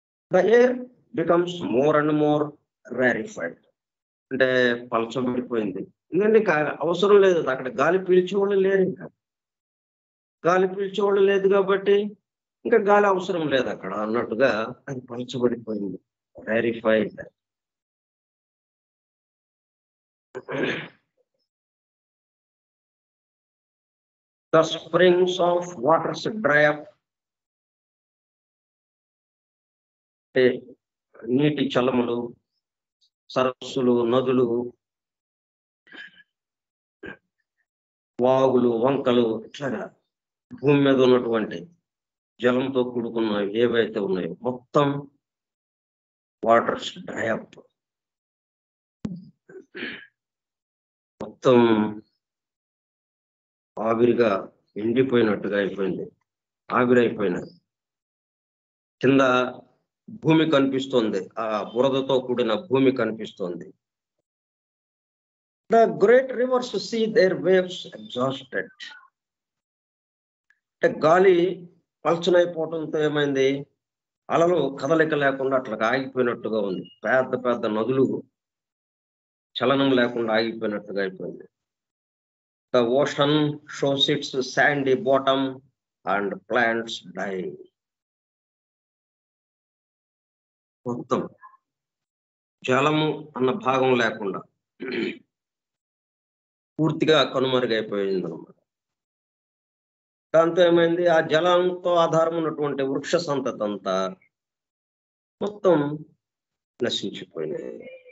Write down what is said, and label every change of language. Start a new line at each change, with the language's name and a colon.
English: The air becomes more and more rarefied.
Telugu: అంటే పలచబడిపోయింది. ఎందుకంటే అవసరం లేదు, అక్కడ గాలి పీల్చేవాళ్ళు లేరు. ఇంకా గాలి పీల్చేవాళ్ళు లేదు కాబట్టి ఇంకా గాలి అవసరం లేదు అక్కడ అన్నట్టుగా అది పలచబడిపోయింది, rarefied.
English: The springs of waters dry up.
Telugu: నీటి చలములు, సరస్సులు, నదులు, వాగులు, వంకలు, ఇట్లాగా భూమి మీద ఉన్నటువంటి జలంతో కూడుకున్నవి ఏవైతే ఉన్నాయో మొత్తం
English: waters dry up,
Telugu: మొత్తం ఆవిరిగా ఎండిపోయినట్టుగా అయిపోయింది, ఆవిరైపోయినది. కింద భూమి కనిపిస్తోంది, ఆ బురదతో కూడిన భూమి కనిపిస్తోంది.
English: The great rivers see their waves exhausted.
Telugu: అంటే గాలి పల్చనైపోవడంతో ఏమైంది? అలలు కదలిక లేకుండా అట్లా ఆగిపోయినట్టుగా ఉంది. పెద్ద పెద్ద నదులు చలనం లేకుండా ఆగిపోయినట్టుగా అయిపోయింది.
English: The ocean shows its sandy bottom and plants die.
Telugu: మొత్తం జలము అన్న భాగం లేకుండా పూర్తిగా కనుమరుగైపోయింది అన్నమాట. దాంతో ఏమైంది, ఆ జలంతో ఆధారం ఉన్నటువంటి వృక్ష సంతతి అంతా మొత్తం నశించిపోయింది.